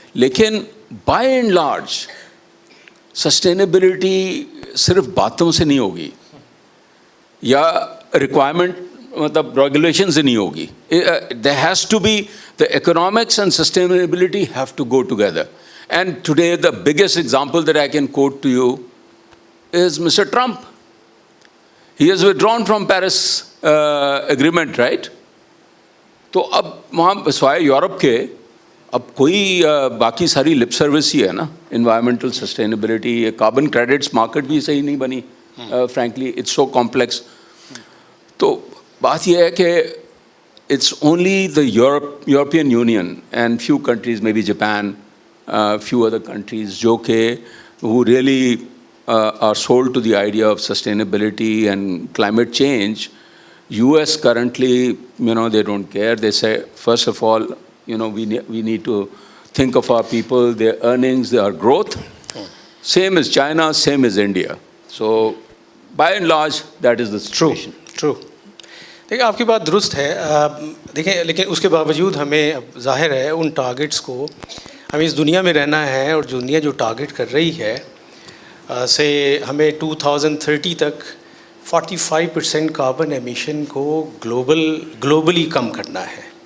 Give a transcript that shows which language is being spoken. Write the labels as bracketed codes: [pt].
[hi] लेकिन [en] by and large [hi] sustainability सिर्फ बातों से नहीं होगी या रिक्वायरमेंट मतलब रेगुलेशन से नहीं होगी. [en] There has to be the economics and sustainability have to go together. And today the biggest example that I can quote to you is Mr. Trump. He has withdrawn from Paris agreement, right? [hi] तो अब वहाँ स्वाय Europe के अब कोई बाकी सारी lip service ही है ना, [en] environmental sustainability, carbon credits market [hi] भी सही नहीं बनी. [en] Frankly, it's so complex. [hi] तो बात ये है कि [en] it's only the European Union and few countries, maybe Japan, few other countries, who really are sold to the idea of sustainability and climate change. US currently, they don't care. They say, first of all, we need to think of our people, their earnings, their growth. Same as China, same as India. So, by and large, that is the situation. True. [hi] देखिए, आपकी बात दुरुस्त है. देखिए, लेकिन उसके बावजूद हमें अब जाहिर है उन टारगेट्स को, हमें इस दुनिया में रहना है और दुनिया जो टारगेट कर रही है से हमें 2030 तक 45% कार्बन एमिशन को ग्लोबली कम करना है.